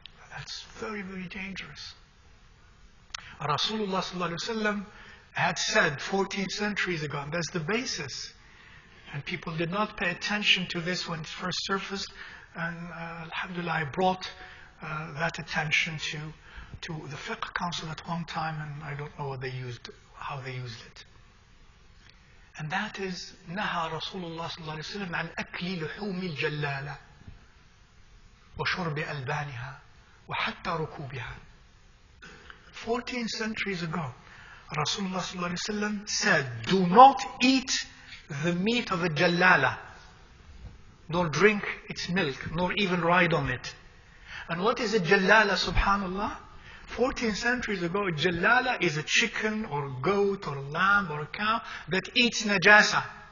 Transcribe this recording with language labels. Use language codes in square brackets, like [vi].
[en] That's very, very dangerous. Rasulullah sallallahu alaihi wasallam had said 14 centuries ago, and that's the basis. And people did not pay attention to this when it first surfaced. And alhamdulillah, I brought that attention to the Fiqh Council at one time, and I don't know how they used it. And that is, [ar] نهى رسول الله صلى الله عليه وسلم عن أكل لحوم الجلالة وشرب ألبانها وحتى ركوبها. [en] 14 centuries ago, Rasulullah sallallahu alaihi wasallam said, do not eat the meat of a jallala, nor drink its milk, nor even ride on it. And what is a jallala, subhanallah? 14 centuries ago, a jallala is a chicken or a goat or a lamb or a cow that eats najasa.